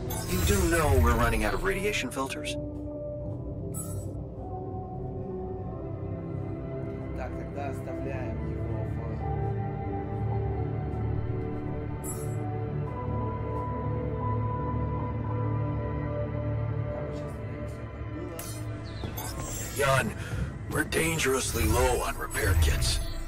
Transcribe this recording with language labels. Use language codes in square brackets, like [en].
[en] You do know we're running out of radiation filters? [ru] Так, тогда оставляем его Короче, оставляем все как было. [en] Jan, we're dangerously low on repair kits.